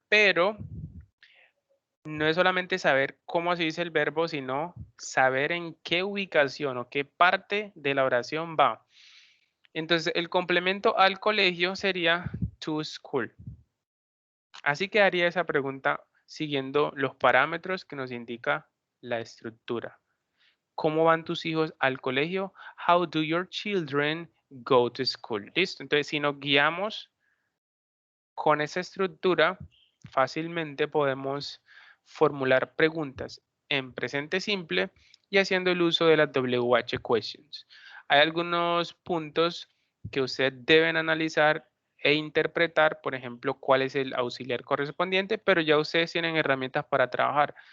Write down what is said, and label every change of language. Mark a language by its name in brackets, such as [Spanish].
[Spanish] Pero no es solamente saber cómo se dice el verbo, sino saber en qué ubicación o qué parte de la oración va. Entonces, el complemento al colegio sería to school. Así quedaría esa pregunta siguiendo los parámetros que nos indica la estructura. ¿Cómo van tus hijos al colegio? [English] How do your children go to school? [Spanish] Listo. Entonces, si nos guiamos con esa estructura, fácilmente podemos formular preguntas en presente simple y haciendo el uso de las WH questions. Hay algunos puntos que usted deben analizar e interpretar, por ejemplo, cuál es el auxiliar correspondiente, pero ya ustedes tienen herramientas para trabajar.